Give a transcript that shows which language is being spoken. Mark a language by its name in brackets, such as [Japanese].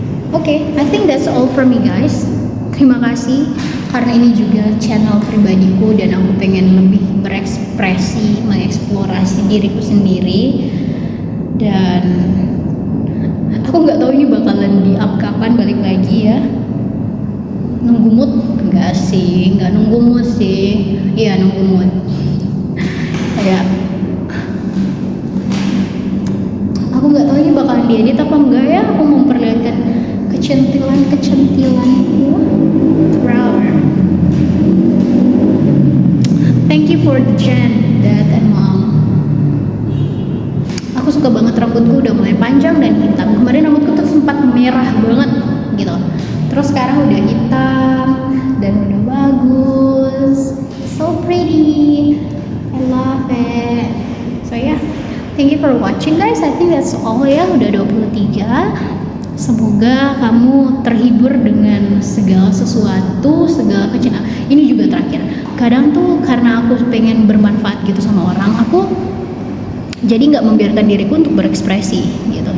[English] Oke, I think that's all from me guys. [Indonesian] Terima kasih karena ini juga channel pribadiku dan aku pengen lebih berekspresi, mengeksplorasi diriku sendiri. Dan aku nggak tahu ini bakalan di-up kapan balik lagi ya. Nunggu mood? Enggak sih, nggak nunggu mood sih. Iya nunggu mood. Kayak aku nggak tahu ini bakalan diedit apa enggak ya. Aku memperlihatkan kecentilanku. Wow. [English] Thank you for the gen, Dad and Mom. [Indonesian] Aku suka banget rambutku udah mulai panjang dan hitam. Kemarin rambutku tuh sempat merah banget gitu. Terus sekarang udah hitam dan udah bagus. [English] So pretty. I love it. So yeah, thank you for watching guys. I think that's all ya. [Indonesian] Udah 23. Semoga kamu terhibur dengan segala sesuatu, segala kecil. Ini juga terakhir. Kadang tuh karena aku pengen bermanfaat gitu sama orang, aku jadi nggak membiarkan diriku untuk berekspresi gitu.